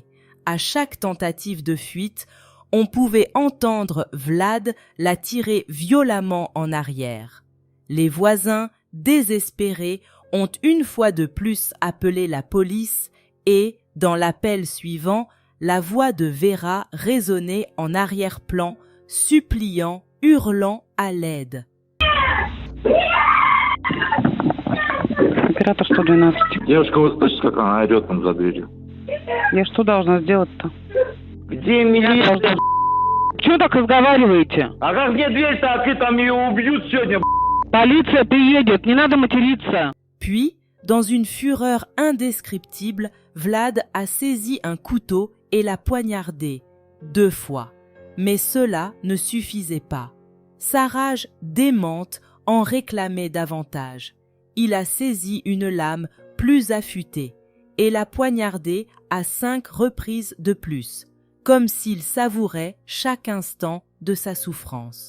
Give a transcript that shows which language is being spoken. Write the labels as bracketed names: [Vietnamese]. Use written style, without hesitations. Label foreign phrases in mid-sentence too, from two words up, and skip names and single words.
[French] À chaque tentative de fuite, on pouvait entendre Vlad la tirer violemment en arrière. Les voisins, désespérés, ont une fois de plus appelé la police et, dans l'appel suivant, la voix de Vera résonnait en arrière-plan, suppliant, hurlant à l'aide. [Russian] Оператор 112. Девушка, вы слышите, как она орет там за дверью? Я что должна сделать-то? Где милиция? Чего так разговариваете? А как мне дверь-то открыть, там ее убьют сегодня? Полиция приедет, не надо материться. [French] Puis, dans une fureur indescriptible, Vlad a saisi un couteau et l'a poignardé 2 fois. Mais cela ne suffisait pas. Sa rage démente en réclamait davantage. Il a saisi une lame plus affûtée et l'a poignardé à 5 reprises de plus, comme s'il savourait chaque instant de sa souffrance.